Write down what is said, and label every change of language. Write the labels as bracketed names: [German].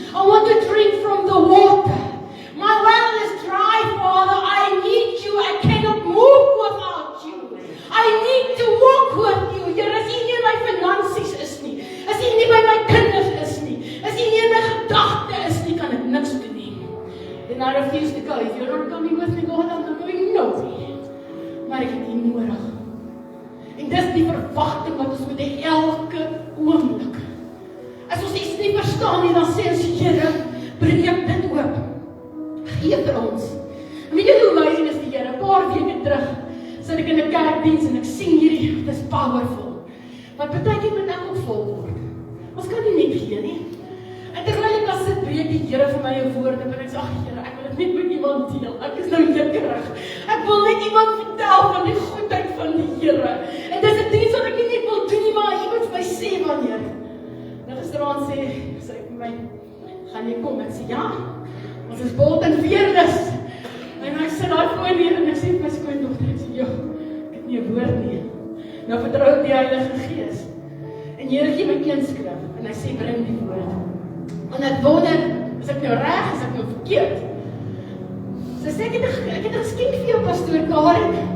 [English] I want to drink from the water. My well is dry, Father, I need you, I cannot move without you. I need to walk with you. [Afrikaans] Here, as U nie in my finansies is nie, as U nie by my kinders is nie, as U nie in my gedagte is nie, kan ek niks doen nie. [English] Then I refuse to go. If you're not coming with me, God, I'm not going nowhere. [Afrikaans] Maar ek het U nodig. En dis die verwagting wat ons moet hê elke oomblik. As ons iets nie verstaan nie, dan sê ons, Here, breek dit oop. Gee vir ons. En weet jy hoe amazing is die Here? 'n Paar weke terug sit ek in 'n kerkdiens en ek sien hierdie, dis powerful. Maar partykeer moet ek ook vol word. Ons kan nie net gee nie. En terwyl ek daar sit, breek die Here vir my 'n woord en ek sê, ag Here, ek wil dit net met iemand deel. Ek is nou jukkerig. Ek wil net iemand vertel van die goedheid van die Here. En dis 'n diens wat ek nie net wil doen nie, maar iemand vir my sê wanneer. Nou gisteraan sê sy vir my, gaan jy kom? Ek sê, ja, ons is Bolton Veernis. En ek sit daar voor neer en ek sê vir my skoondogter, ek sê, joh, ek het nie 'n woord nie. Nou vertrou ek die Heilige Gees. En Here gee my een skrif en hy sê, bring die woord. En ek wonder, is ek nou reg, is ek nou verkeerd? Sy sê, ek het 'n geskenk vir jou, pastoor Karen.